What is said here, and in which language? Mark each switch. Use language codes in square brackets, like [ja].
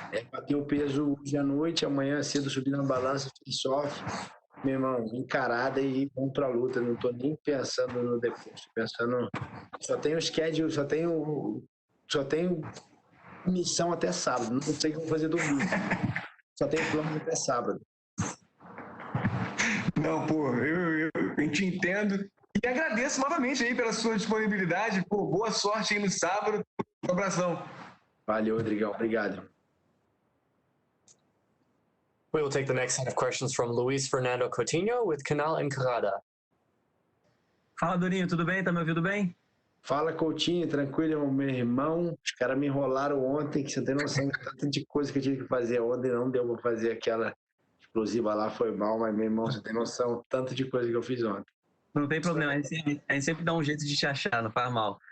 [pt] bateu o peso hoje à noite, amanhã cedo subi na balança, fiz soft, meu irmão, encarada e vamos pra luta, não tô nem pensando no depois, tô pensando, só tenho schedule, só tenho missão até sábado, não sei o que eu vou fazer domingo, só tenho plano até sábado. Não, pô, eu te entendo e agradeço novamente aí pela sua disponibilidade. Pô, boa sorte aí no sábado. Um abração. Valeu, Rodrigão, obrigado. [en] We will take the next set of questions from Luis Fernando Coutinho with Canal Encarada. [pt] Fala, Durinho, tudo bem? Tá me ouvindo bem? Fala, Coutinho, tranquilo, meu irmão. Os caras me enrolaram ontem, que você tem noção de tanto de coisa que eu tive que fazer ontem, não deu pra fazer aquela explosiva lá, foi mal, mas, meu irmão, você tem noção tanto de coisa que eu fiz ontem. Não tem problema, a gente sempre dá um jeito de te achar, não faz mal.